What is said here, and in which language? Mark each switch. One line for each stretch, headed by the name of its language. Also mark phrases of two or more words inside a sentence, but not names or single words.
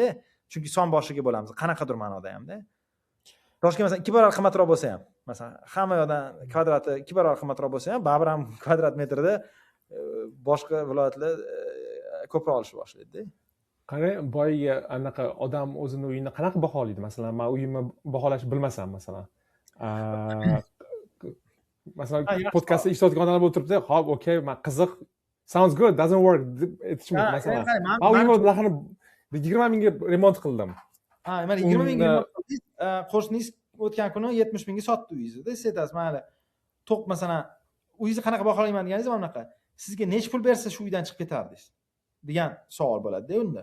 Uzbek: Chunki son boshiga bo'lamiz, qanaqadir ma'noda ham-da. Toshkent masalan 2 barobar qimmatroq bo'lsa ham, masalan, hamma yoqdan kvadrati 2 barobar qimmatroq bo'lsa ham, baribir ham kvadrat metrda boshqa viloyatlar ko'proq olishni boshlaydi-da. Qarang, boyga anaqa odam o'zini uyini qanaqa baholaydi? Masalan, men uyimni baholashni bilmasam, masalan. Masalan, podkastda ishlayotgan odamlar bo'lib turibdi, "Xo'p, okey, men qiziq,
English: sounds good, doesn't work"
Uzbek: deb aytish mumkin. Masalan, men uyimni narxini 20 mingga remont qildim. Mana 20 mingga remont qildingiz, qo'shningiz o'tgan kuni 70 mingga sotdi uyingizni. Siz aytasiz, "Mayli, to'q masalan, uyingizni qanaqa baholayman" deganingiz mana bunaqa. Sizga necha pul bersa shu uydan chiqib ketardingiz degan savol bo'ladi-da unda.